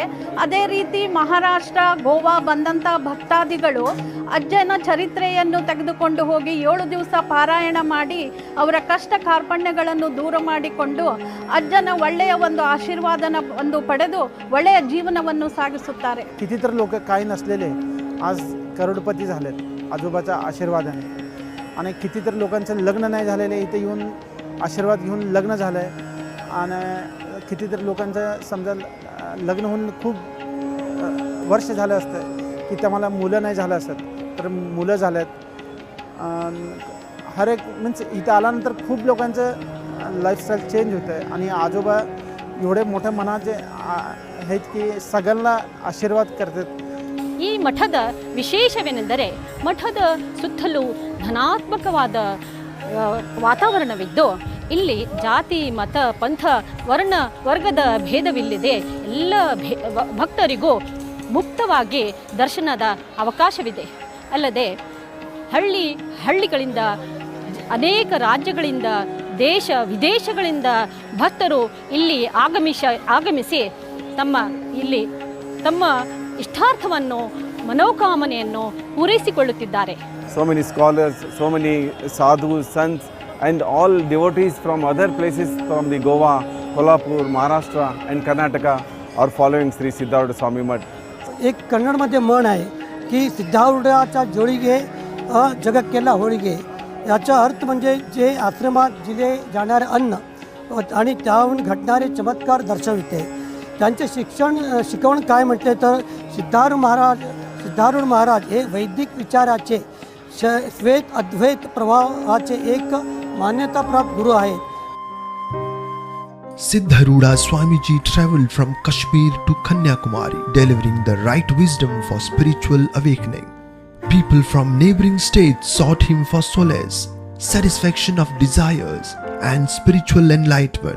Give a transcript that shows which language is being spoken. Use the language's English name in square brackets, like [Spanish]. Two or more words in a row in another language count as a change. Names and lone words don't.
[Kannada] ಅದೇ ರೀತಿ ಮಹಾರಾಷ್ಟ್ರ, ಗೋವಾ ಬಂದಂಥ ಭಕ್ತಾದಿಗಳು ಅಜ್ಜನ ಚರಿತ್ರೆಯನ್ನು ತೆಗೆದುಕೊಂಡು ಹೋಗಿ 7 ದಿವಸ ಪಾರಾಯಣ ಮಾಡಿ ಅವರ ಕಷ್ಟ ಕಾರ್ಪಣ್ಯಗಳನ್ನು ದೂರ ಮಾಡಿಕೊಂಡು ಅಜ್ಜನ ಒಳ್ಳೆಯ ಒಂದು ಆಶೀರ್ವಾದವನ್ನು ಪಡೆದು ಒಳ್ಳೆಯ ಜೀವನವನ್ನು सागिಸುತ್ತಾರೆ. [Marathi] कितीतर लोक काही नसलेले आज करोडपती झालेत आजोबाच्या आशीर्वादाने, आणि कितीतर लोकांचं लग्न नाही झालेले इथे येऊन आशीर्वाद घेऊन लग्न झालं आहे, आणि कितीतर लोकांचं समजा लग्न होऊन खूप वर्ष झालं असतं की त्याला मुलं नाही झालं असत, तर मुलं झालेत. [Hindi] हर एक [Marathi] मीन्स इथं आल्यानंतर खूप लोकांचं [English] lifestyle change [Marathi] होतं आहे, आणि आजोबा एवढे मोठ्या मनाचे आहेत की सगळ्यांना आशीर्वाद करतात. [Kannada] ಈ ಮಠದ ವಿಶೇಷವೇನೆಂದರೆ ಮಠದ ಸುತ್ತಲೂ ಧನಾತ್ಮಕವಾದ ವಾತಾವರಣವಿದ್ದು ಇಲ್ಲಿ ಜಾತಿ, ಮತ, ಪಂಥ, ವರ್ಗದ ಭೇದವಿಲ್ಲದೆ ಎಲ್ಲ ಭಕ್ತರಿಗೂ ಮುಕ್ತವಾಗಿ ದರ್ಶನದ ಅವಕಾಶವಿದೆ. ಅಲ್ಲದೆ ಹಳ್ಳಿಗಳಿಂದ ಅನೇಕ ರಾಜ್ಯಗಳಿಂದ ದೇಶ ವಿದೇಶಗಳಿಂದ ಭಕ್ತರು ಇಲ್ಲಿ ಆಗಮಿಸಿ ತಮ್ಮ ಇಷ್ಟಾರ್ಥವನ್ನು ಮನೋಕಾಮನೆಯನ್ನು ಪೂರೈಸಿಕೊಳ್ಳುತ್ತಿದ್ದಾರೆ. [English] So many scholars, so many sadhus, sants and all devotees from other places from the Goa, Kolhapur, Maharashtra and Karnataka are following Sri Siddharudha Swami Math. [Marathi] एक कन्नडमध्ये म्हण आहे की सिद्धारूढाच्या [Kannada] ಜೋಡಿಗೆ ಜಗಕ್ಕೆಲ್ಲ ಹೋಳಿಗೆ. [Marathi] याचा अर्थ म्हणजे जे आश्रमात दिले जाणारे अन्न आणि त्याहून घडणारे चमत्कार दर्शविते. त्यांचे शिकवण काय म्हटले तर सिद्धारूढ महाराज हे वैदिक विचाराचे श्वेत अद्वैत प्रवाहाचे एक मान्यताप्राप्त गुरु आहेत. [English] Siddharudha Swamiji traveled from Kashmir to Kanyakumari, delivering the right wisdom for spiritual awakening. People from neighboring states sought him for solace, satisfaction of desires, and spiritual enlightenment.